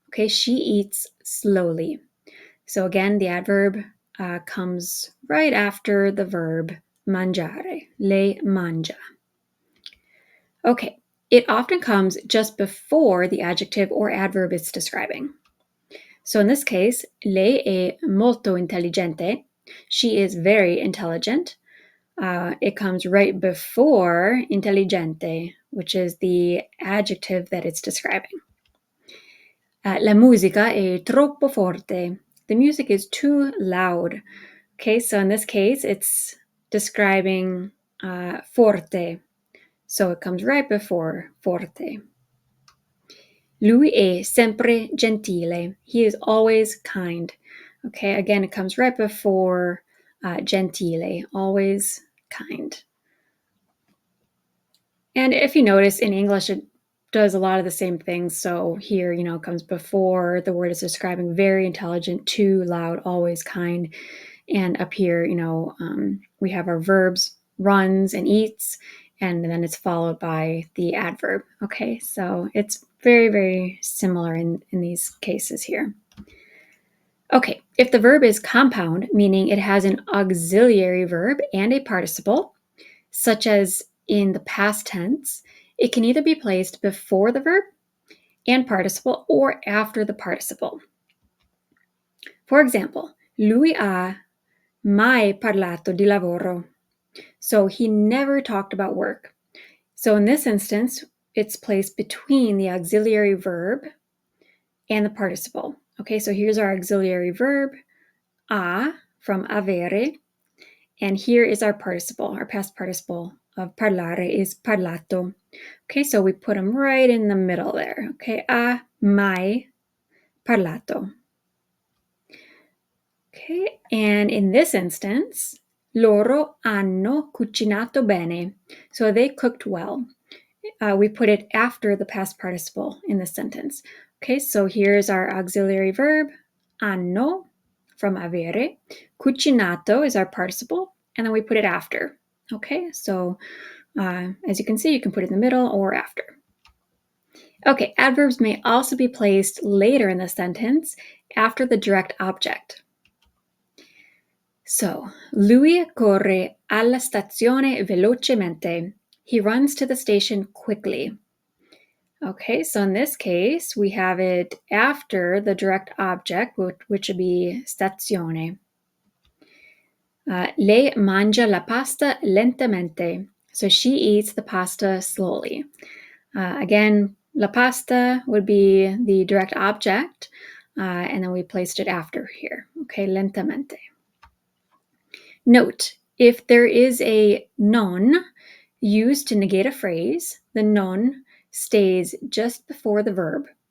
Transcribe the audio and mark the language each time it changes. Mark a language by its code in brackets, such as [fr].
[en] Okay, she eats slowly. So again, the adverb comes right after the verb mangiare. [it] Lei mangia. [en] Okay, it often comes just before the adjective or adverb it's describing. So in this case, [it] lei è molto intelligente. [en] She is very intelligent. It comes right before intelligente, which is the adjective that it's describing. [it] La musica è troppo forte. [en] The music is too loud. Okay, so in this case, it's describing forte. So it comes right before forte. [it] Lui è sempre gentile. [en] He is always kind. Okay, again, it comes right before gentile, always kind. And if you notice, in English, it does a lot of the same things. So here, it comes before the word is describing very intelligent, too loud, always kind. And up here, we have our verbs, runs and eats, and then it's followed by the adverb. Okay, so it's very, very similar in these cases here. Okay, if the verb is compound, meaning it has an auxiliary verb and a participle, such as in the past tense, it can either be placed before the verb and participle or after the participle. For example, [it] lui ha mai parlato di lavoro. [en] So he never talked about work. So in this instance, it's placed between the auxiliary verb and the participle. Okay, so here's our auxiliary verb, a, from avere, and here is our participle. Our past participle of parlare is parlato. Okay, so we put them right in the middle there. Okay, [it] ha mai parlato. [en] Okay, and in this instance, [it] loro hanno cucinato bene. [en] So they cooked well. We put it after the past participle in this sentence. Okay, so here's our auxiliary verb, hanno, from avere. Cucinato is our participle, and then we put it after. Okay, so as you can see, you can put it in the middle or after. Okay, adverbs may also be placed later in the sentence after the direct object. So, [it] lui corre alla stazione velocemente. [en] He runs to the station quickly. Okay, so in this case, we have it after the direct object, which would be stazione. [it] Lei mangia la pasta lentamente. [en] So she eats the pasta slowly. Again, la pasta would be the direct object, and then we placed it after here. Okay, lentamente. Note, if there is a non used to negate a phrase, the non stays just before the verb.